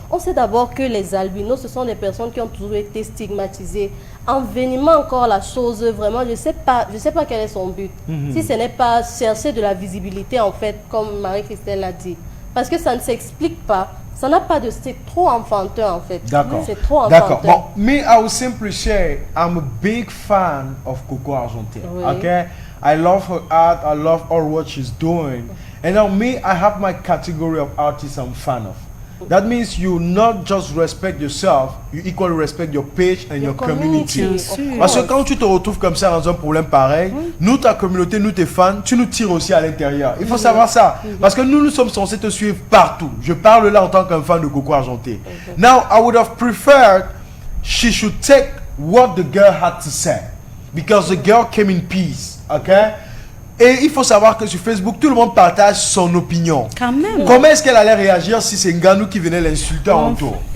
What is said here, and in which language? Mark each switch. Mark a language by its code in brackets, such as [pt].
[fr] On sait d'abord que les albinos, ce sont des personnes qui ont toujours été stigmatisées. Envenimant encore la chose, vraiment, je sais pas quel est son but. Si ce n'est pas chercher de la visibilité, en fait, comme Marie-Christelle l'a dit. Parce que ça ne s'explique pas. Ça n'a pas de... C'est trop enfantin, en fait. D'accord. C'est trop enfantin. D'accord. [en] Bon, me, I will simply say, I'm a big fan of Coco Argentine. [fr] Oui. [en] Okay? I love her art. I love all what she's doing. And now me, I have my category of artists I'm fan of. That means you not just respect yourself, you equally respect your page and your community. [fr] Bien sûr. Parce que quand tu te retrouves comme ça dans un problème pareil, nous, ta communauté, nous, tes fans, tu nous tires aussi à l'intérieur. Il faut savoir ça. Parce que nous sommes censés te suivre partout. Je parle là en tant qu'un fan de Coco Argenté. [en] Now, I would have preferred she should take what the girl had to say. Because the girl came in peace. Okay? [fr] Et il faut savoir que sur Facebook, tout le monde partage son opinion. Quand même. Comment est-ce qu'elle allait réagir si c'est Ngannou qui venait l'insulter en retour?